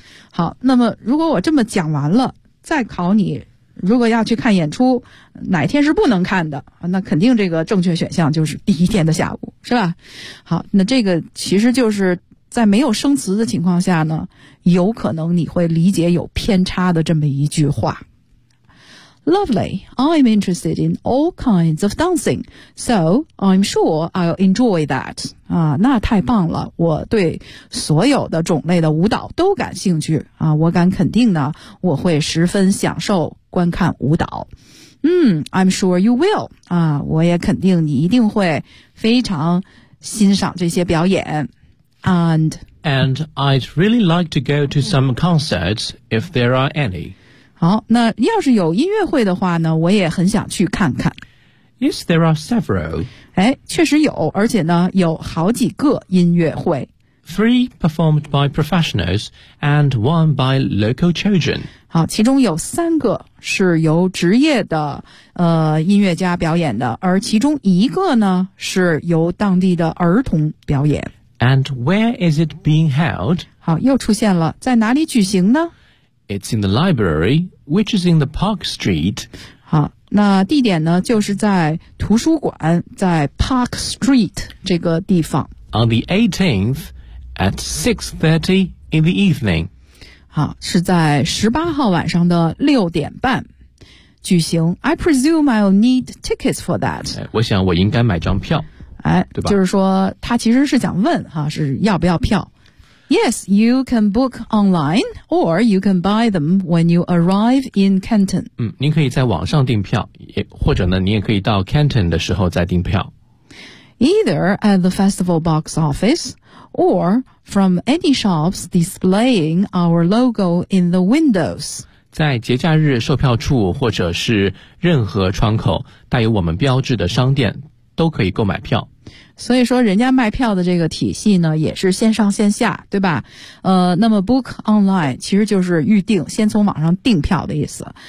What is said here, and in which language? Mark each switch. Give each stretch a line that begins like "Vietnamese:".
Chinese: 好，那么如果我这么讲完了，再考你，如果要去看演出哪天是不能看的，那肯定这个正确选项就是第一天的下午，是吧？好，那这个其实就是在没有生词的情况下呢，有可能你会理解有偏差的这么一句话。
English: Lovely, I'm interested in all kinds of dancing, so I'm sure I'll enjoy that.
Chinese: 啊，那太棒了，我对所有的种类的舞蹈都感兴趣啊，我敢肯定呢，我会十分享受观看舞蹈。
English: 嗯 ，I'm sure you will.
Chinese: 啊，我也肯定你一定会非常欣赏这些表演。
English: And I'd really like to go to some concerts if there are any.
Chinese: 好，那要是有音乐会的话呢，我也很想去看看。
English: Yes, there are several.
Chinese: 哎，确实有，而且呢，有好几个音乐会。
English: 3 performed by professionals and 1 by local children.
Chinese: 好，其中有3个是由职业的音乐家表演的，而其中1个呢是由当地的儿童表演。
English: And where is it being held?
Chinese: 好，又出现了，在哪里举行呢？
English: It's in the library, which is in the Park Street.
Chinese: 好，那地点呢，就是在图书馆，在 Park Street 这个地方。
English: On the 18th at 6:30 in the evening.
Chinese: 好，是在18号晚上的6:30举行。
English: I presume I'll need tickets for that.
Chinese: 我想我应该买张票。哎，对吧？就是说，他其实是想问哈，是要不要票。
English: Yes, you can book online, or you can buy them when you arrive in Canton.
Chinese: 嗯，您可以在网上订票，或者呢，你也可以到 Canton 的时候再订票。
English: Either at the festival box office, or from any shops displaying our logo in the windows.
Chinese: 在节假日售票处或者是任何窗口带有我们标志的商店都可以购买票。所以说人家卖票的这个体系呢也是线上线下，对吧？那么
English: book online
Chinese: 其实就是预定，先从网上订票的意思。